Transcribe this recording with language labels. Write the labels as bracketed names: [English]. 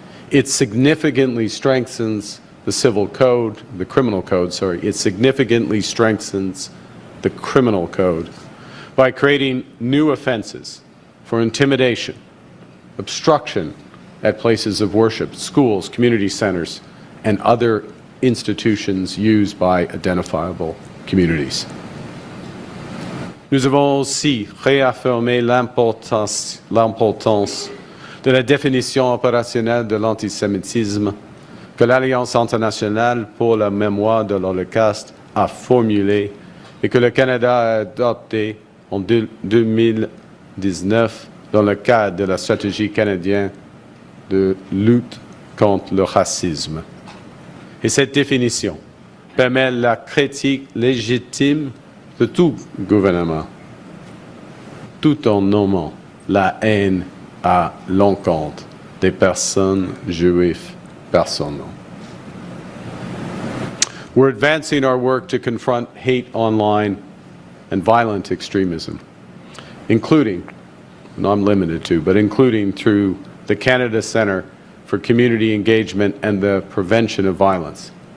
[English] It significantly strengthens the criminal code, it significantly strengthens the criminal code by creating new offenses for intimidation, obstruction at places of worship, schools, community centers, and other institutions used by identifiable communities. [French] Nous avons aussi réaffirmé l'importance de la définition opérationnelle de l'antisémitisme que l'Alliance internationale pour la mémoire de l'Holocauste a formulée et que le Canada a adoptée en 2019 dans le cadre de la stratégie canadienne de lutte contre le racisme. Et cette définition permet la critique légitime de tout gouvernement, tout en nommant la haine à l'encontre des personnes juives personnelles. [English] We're advancing our work to confront hate online and violent extremism, including, not limited to, but including through the Canada Centre for Community Engagement and the Prevention of Violence.